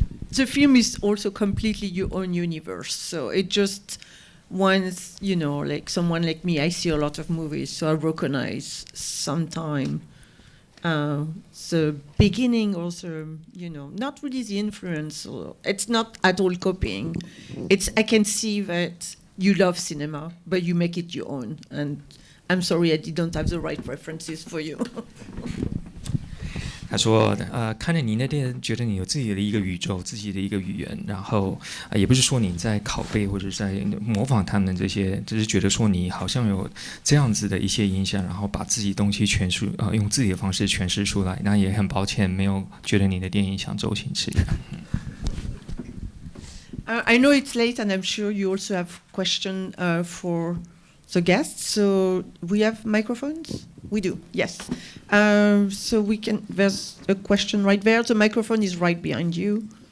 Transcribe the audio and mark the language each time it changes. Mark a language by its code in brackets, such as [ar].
[en] The film is also completely your own universe, so it just once, like someone like me, I see a lot of movies, so I recognize sometime the beginning also, not really the influence. It's not at all copying. I can see that you love cinema, but you make it your own. And I'm sorry I didn't have the right references for you. [zh] 他说看着你那电影，觉得你有自己的一个宇宙，自己的一个语言，然后也不是说你在拷贝或者在模仿他们这些，只是觉得说你好像有这样子的一些影响，然后把自己东西诠释用自己的方式诠释出来。那也很抱歉没有觉得你的电影像周星驰一样。 [en] I know it's late, and I'm sure you also have questions for the guests. So we have microphones? We do, yes. So there's a question right there. The microphone is right behind you.